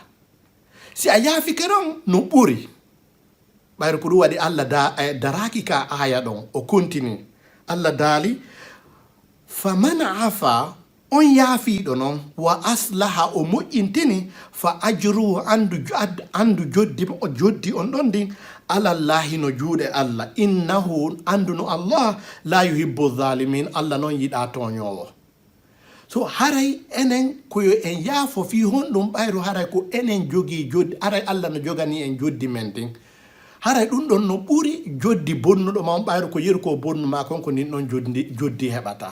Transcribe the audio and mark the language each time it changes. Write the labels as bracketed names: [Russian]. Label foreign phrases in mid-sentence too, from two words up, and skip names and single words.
[Fula] Si a yafike ɗon no ɓuri ɓayre ko ɗum waɗi Allah daraki ka aya ɗon o continue. Allah daali [Arabic] فمن عفا [Fula] on yaafiɗo noon [Arabic] وأصلح [Fula] o moƴƴintini [Arabic] فأجره [Fula] andu joddi on ɗon ndin alallahi no juuɗe Allah innahu anduno Allah [Arabic] لا يحب الظالمين [Fula] Allah noon yiɗa toñowo. So haray enen koyo en yaafo fi honɗum ɓayro haray ko enen jogii joddi haray Allah no jogani en joddi men ndin haray ɗum ɗon no ɓuri joddi bonnuɗo ma on ɓayro ko yeru ko bonnu ma kon ko nin ɗon joddi heɓata.